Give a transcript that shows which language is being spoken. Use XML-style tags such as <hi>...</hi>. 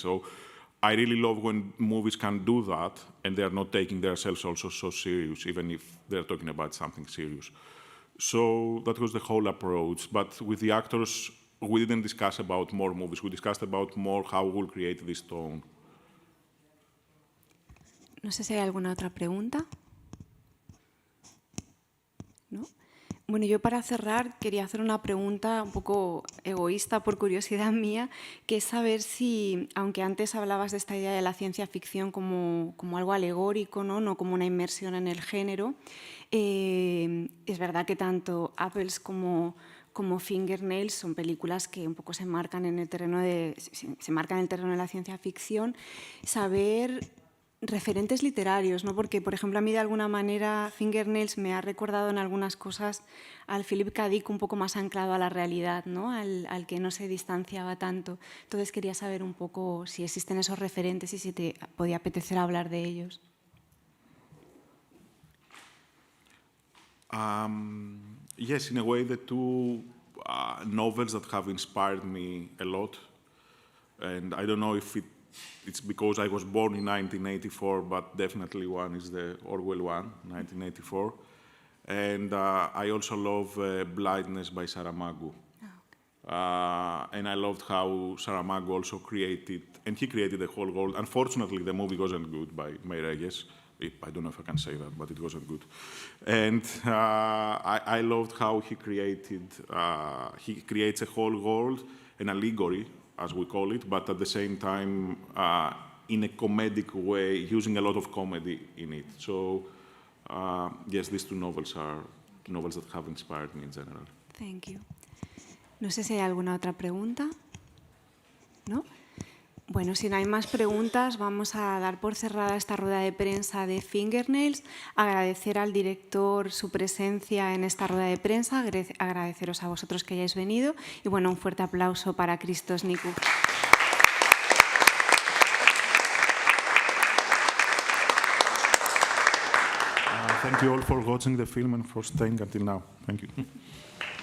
<en>So I really love when movies can do that and they're not taking themselves also so serious, even if they're talking about something serious. So that was the whole approach. But with the actors, we didn't discuss about more movies. We discussed about more how we'll create this tone.</en> <es>No sé si hay alguna otra pregunta. ¿No? Bueno, yo para cerrar quería hacer una pregunta un poco egoísta por curiosidad mía, que es saber si, aunque antes hablabas de esta idea de la ciencia ficción como algo alegórico, no como una inmersión en el género, es verdad que tanto Apples como Fingernails son películas que un poco se marcan en el terreno de la ciencia ficción. Saber referentes literarios, ¿no? Porque, por ejemplo, a mí de alguna manera Fingernails me ha recordado en algunas cosas al Philip K. Dick un poco más anclado a la realidad, ¿no? Al que no se distanciaba tanto. Entonces quería saber un poco si existen esos referentes y si te podía apetecer hablar de ellos.</es> <en>Yes, in a way, the two novels that have inspired me a lot, and I don't know if it's because I was born in 1984, but definitely one is the Orwell one, 1984. And I also love Blindness by Saramago. And I loved how Saramago also created, and he created the whole world. Unfortunately, the movie wasn't good by Meirelles. I don't know if I can say that, but it wasn't good. And I loved how he creates a whole world, an allegory, as we call it, but at the same time in a comedic way, using a lot of comedy in it. So yes, these two novels are novels that have inspired me in general. Thank you.</en> <es>No sé si hay alguna otra pregunta. ¿No? Bueno, si no hay más preguntas, vamos a dar por cerrada esta rueda de prensa de Fingernails, agradecer al director su presencia en esta rueda de prensa, agradeceros a vosotros que hayáis venido y bueno, un fuerte aplauso para CHRISTOS NIKOU.</es> <en>Thank you all for watching the film and for staying until now. Thank you.</en>